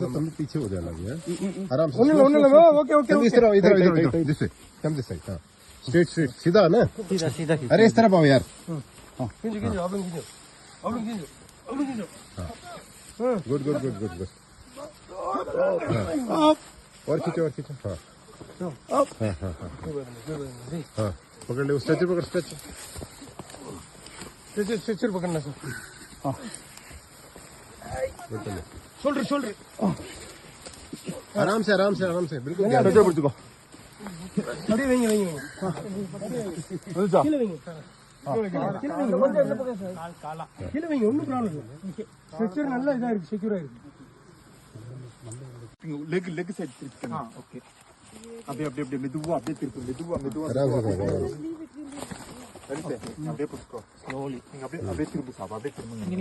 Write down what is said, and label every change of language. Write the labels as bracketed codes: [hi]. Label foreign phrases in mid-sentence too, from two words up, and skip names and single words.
[hi] तुम पीछे हो जाना है आराम से। [ta] ஒண்ணு [en] okay okay [hi] इस तरह इधर इधर दिस से [en] come this side. [hi] हां [en] straight straight [hi] सीधा ना सीधा अरे इस तरफ आओ यार। खींचो आप लोग खींचो हां [en] good good good good good [hi] और खींचो हां अप हां हां हां पकड़ ले स्ट्रेचर पकड़ स्ट्रेचर पकड़ना सर। हां शोल्डर आराम से बिल्कुल [ta] स्ट्रेचर पिടിச்சுக்கோ அப்படியே வைங்க அதுதான் கீழ வைங்க கீழ வைங்க கொஞ்சம் என்ன பக்கம் சார் காலா கீழ வைங்க ஒண்ணும் ப்ராப்ளம் இல்ல ஸ்ட்ரெச்சர் நல்லா இதா இருக்கு செக்யூரா இருக்கு [en] leg side [ta] திருப்பி ஓகே அப்படியே மெதுவா அப்படியே திருப்பு [hi] आराम से [ta] அப்படியே புடிச்சுக்கோ ஸ்லோலி நீங்க அப்படியே திருப்பு சாப் அப்படியே திரும்புங்க